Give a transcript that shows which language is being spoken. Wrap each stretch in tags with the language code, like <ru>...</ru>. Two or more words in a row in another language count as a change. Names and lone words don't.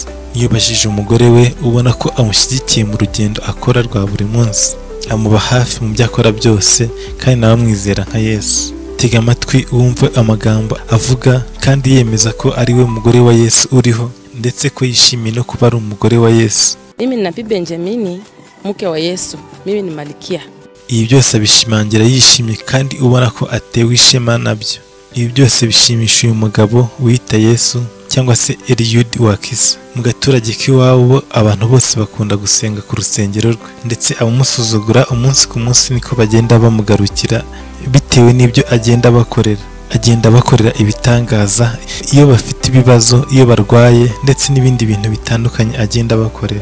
<rw>Iyo bajije umugore we ubona ko amushyigikiye mu rugendo akora rwa buri munsi, amuba hafi mu byo akora byose kandi nawe amwizera nka Yesu. Tega amatwi wumve amagambo avuga kandi yemeza ko ari we mugore wa Yesu uriho, ndetse ko yishimiye no kuba ari umugore wa Yesu.</rw> <sw>Mimi ni Nabii Benjamini, mke wa Yesu. Mimi ni Malikia.</sw> <rw>Ibi byose abishimangira yishimye kandi ubona ko atewe ishema nabyo. Ibi byose bishimisha uyu mugabo wiyita Yesu cyangwa se Eliud Wakisa. Mu gaturage k'iwabo abantu bose bakunda gusenga ku rusengero rwe, ndetse abamusuzugura umunsi ku munsi niko bagenda bamugarukira bitewe n'ibyo agenda bakorera ibitangaza iyo bafite ibibazo, iyo barwaye, ndetse n'ibindi bintu bitandukanye agenda bakorera.</rw>